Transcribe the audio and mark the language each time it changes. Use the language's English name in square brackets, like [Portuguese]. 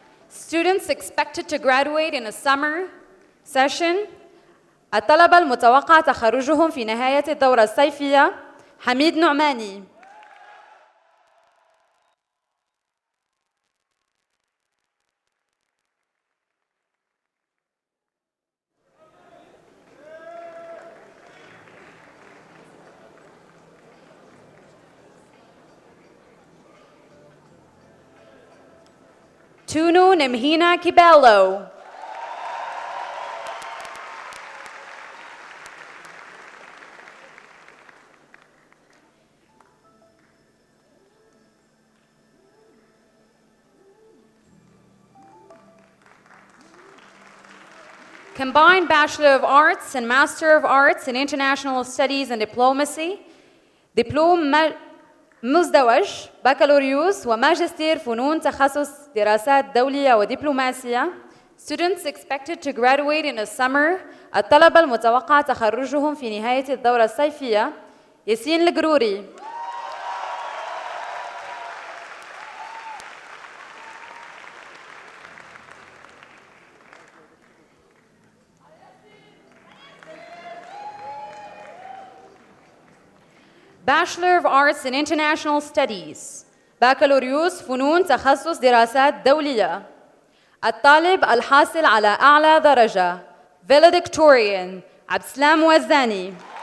[English] Students expected to graduate in a summer session. [Arabic] الطلبة المتوقع تخرجهم في نهاية الدورة الصيفية: حميد نعماني. تونو نمهينا كيبالو. [English] Combined Bachelor of Arts and Master of Arts in International Studies and Diplomacy, [Arabic] دبلوم مزدوج بكالوريوس وماجستير فنون تخصص دراسات دولية ودبلوماسية. [English] Students expected to graduate in the summer. [Arabic] الطلبة المتوقع تخرجهم في نهاية الدورة الصيفية: ياسين القروري. [English] Bachelor of Arts in International Studies, [Arabic] بكالوريوس فنون تخصص دراسات دولية. الطالب الحاصل على أعلى درجة: valedictorian عبد السلام وزاني.